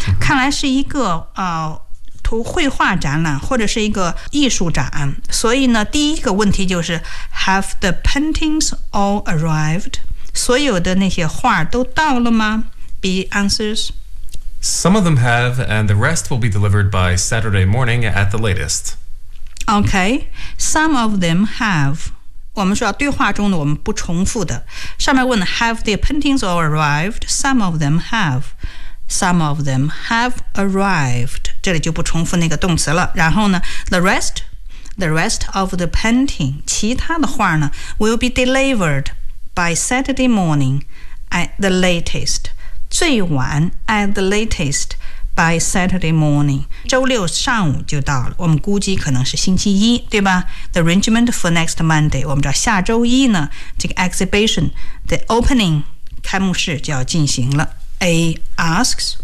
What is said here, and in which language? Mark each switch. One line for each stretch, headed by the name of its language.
Chinese: 看来是一个、图绘画展览或者是一个艺术展所以呢第一个问题就是 Have the paintings all arrived 所有的那些画都到了吗 B answers
English: Some of them have, and the rest will be delivered by Saturday morning at the latest. Okay, some of them have.
Chinese: 我们说对话中的我们不重复的。
English: 上面问 have the paintings all arrived? Some of them have. Some of them have arrived.
Chinese: 这里就不重复那个动词了。
English: 然后呢 the rest of the painting, 其他的画呢 will be delivered by Saturday morning at the latest.
Chinese: 最晚 at the latest by Saturday morning 周六上午就到了我们估计可能是星期一对吧 The arrangement for next Monday 我们知道下周一呢这个 exhibition The opening 开幕式就要进行了 A asks